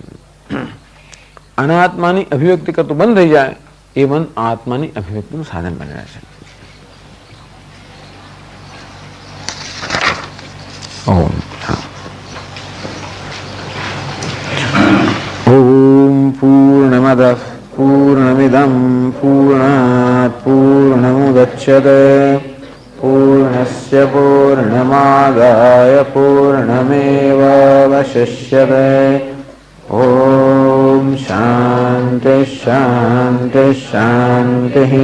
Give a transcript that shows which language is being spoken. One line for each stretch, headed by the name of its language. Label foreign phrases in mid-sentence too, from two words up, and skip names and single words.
Gujarati: અનાત્માની અભિવ્યક્તિ કરતું બંધ થઈ જાય એ મન આત્માની અભિવ્યક્તિનું સાધન બની રહે છે.
Sanskrit: ઓમ પૂર્ણમદ પૂર્ણમિદં પૂર્ણાત પૂર્ણમુદચ્યતે પૂર્ણસ્ય પૂર્ણમાદાય પૂર્ણમેવાવશિષ્યતે. ઓમ शांति शांति शांति।